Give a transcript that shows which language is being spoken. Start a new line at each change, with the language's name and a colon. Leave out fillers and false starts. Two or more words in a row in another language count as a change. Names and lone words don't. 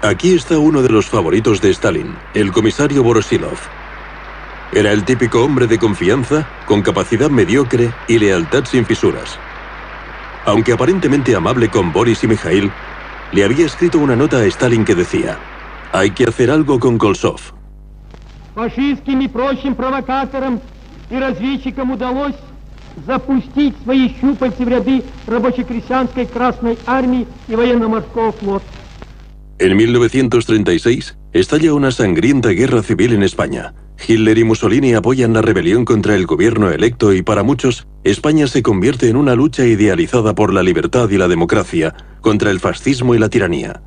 Spanish: Aquí está uno de los favoritos de Stalin, el comisario Voroshilov. Era el típico hombre de confianza, con capacidad mediocre y lealtad sin fisuras. Aunque aparentemente amable con Boris y Mikhail, le había escrito una nota a Stalin que decía: hay que hacer algo con Koltsov.
Russian: Фашистским и прочим провокаторам и разведчикам удалось запустить свои щупальца в ряды рабоче-крестьянской Красной Армии и военно-морского флота.
Spanish: En 1936, estalla una sangrienta guerra civil en España. Hitler y Mussolini apoyan la rebelión contra el gobierno electo y para muchos, España se convierte en una lucha idealizada por la libertad y la democracia contra el fascismo y la tiranía.